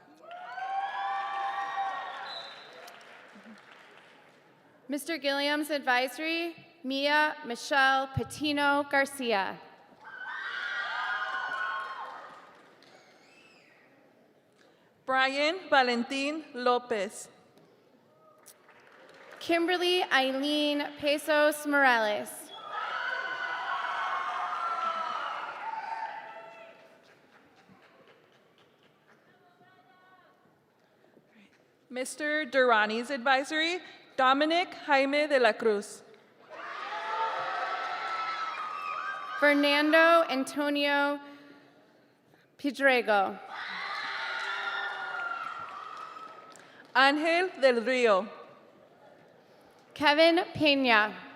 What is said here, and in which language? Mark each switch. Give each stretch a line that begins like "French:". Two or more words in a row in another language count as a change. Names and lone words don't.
English: Mr. Gilliam's Advisory, Mia Michelle Patino Garcia. Brian Valentin Lopez. Kimberly Eileen Pesos Morales. Mr. Durrani's Advisory, Dominic Jaime de la Cruz. Fernando Antonio Pedrego. Ángel del Río. Kevin Pena.